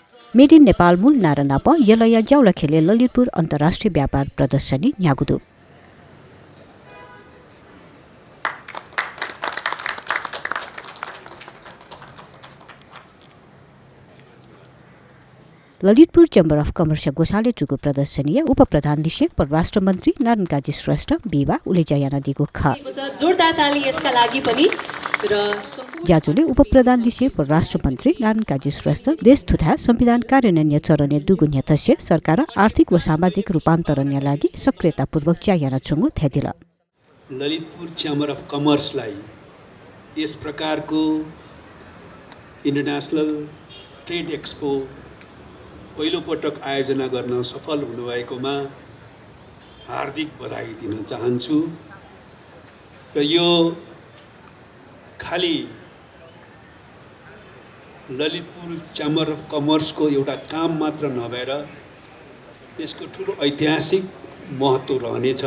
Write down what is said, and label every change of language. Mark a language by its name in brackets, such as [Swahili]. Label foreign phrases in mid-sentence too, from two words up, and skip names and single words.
[Newari] मेड इन नेपाल मूल नारानाप यलया ज्याउला खेले ललितपुर अन्तर्राष्ट्रिय व्यापार प्रदर्शनी न्यागुदु ललितपुर चेम्बर अफ कमर्स गोसाले चुको प्रदर्शनीय उप प्रधान लिसे परराष्ट्र मन्त्री नारायण काजी श्रेष्ठ बिवा उलेजाया नदीको ख [Nepali] जोरदार ताली यसका लागि पनि र [Newari] ज्याजुले उप प्रधान लिसे परराष्ट्र मन्त्री नारायण काजी श्रेष्ठ देश थुथा संविधान कार्यान्वयन चरणे दुगुन्य तस्य सरकार आर्थिक व सामाजिक रूपान्तरण लागि सक्रियतापूर्वक च्यायाना छुंगु थ्यादिल [Nepali] ललितपुर चेम्बर अफ कमर्सलाई यस प्रकारको [English] international trade expo [Nepali] पहिलो पटक आयोजना गर्न सफल हुनुभएकोमा हार्दिक बधाई दिन चाहन्छु र यो खाली ललितपुर चेम्बर अफ कमर्सको एउटा काम मात्र नभएर यसको ठुलो ऐतिहासिक महत्त्व रहनेछ।